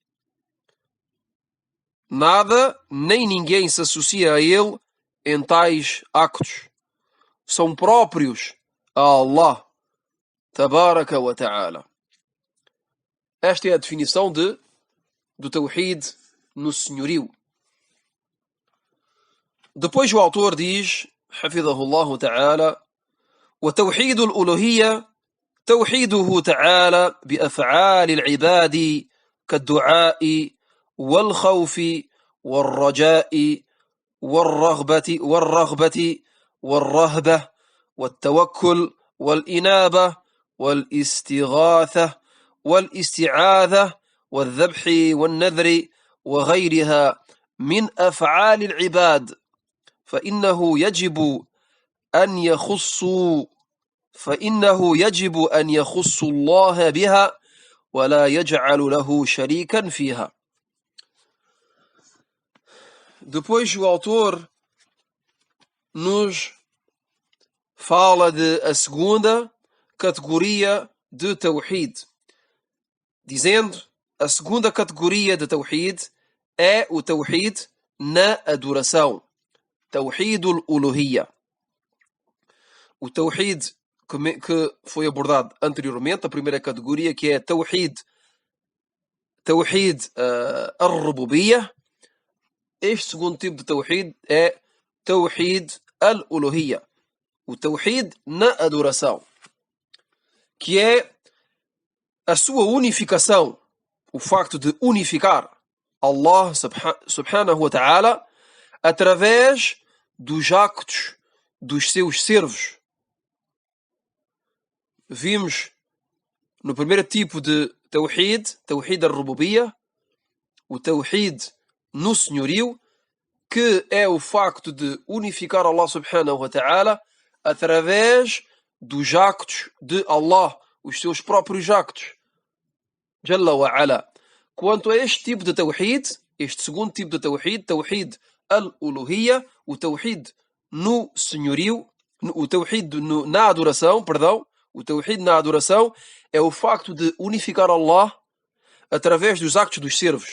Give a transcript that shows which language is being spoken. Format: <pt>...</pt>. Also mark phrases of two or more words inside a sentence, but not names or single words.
<pt>Nada nem ninguém se associa a ele em tais actos. São próprios a Allah,</pt> <ar>تبارك وتعالى.</ar> <pt>Esta é a definição do Tawhid no senhorio. Depois o autor diz,</pt> <ar>حفظه الله تعالى, وتوحيد الألوهية توحيده تعالى بأفعال العباد كالدعاء والخوف والرجاء والرغبة والرهبة والتوكل والإنابة والاستغاثة والاستعاذة والذبح والنذر وغيرها من أفعال العباد فإنه يجب أن يخص الله بها ولا يجعل له شريكا فيها.</ar> <pt>Depois o autor nos fala de a segunda categoria de Tawhid, dizendo a segunda categoria de Tawhid é o Tawhid na adoração,</pt> <ar>توحيد الألوهية.</ar> <pt>O Tawhid que foi abordado anteriormente, a primeira categoria, que é</pt> <ar>توحيد الربوبية.</ar> <pt>Este segundo tipo de Tawhid é</pt> <ar>توحيد الألوهية,</ar> <pt>o Tawhid na adoração, que é a sua unificação, o facto de unificar Allah</pt> <ar>سبحانه وتعالى</ar> <pt>através dos actos dos seus servos. Vimos no primeiro tipo de Tawhid,</pt> <ar>توحيد الربوبية,</ar> <pt>o Tawhid no senhorio, que é o facto de unificar Allah</pt> <ar>سبحانه وتعالى</ar> <pt>através dos actos de Allah, os seus próprios actos,</pt> <ar>جل وعلا.</ar> <pt>Quanto a este tipo de Tawhid, este segundo tipo de Tawhid,</pt> <ar>توحيد الألوهية,</ar> <pt>o Tawhid no senhorio, o Tawhid na adoração, perdão, o Tawhid na adoração é o facto de unificar Allah através dos actos dos servos.</pt>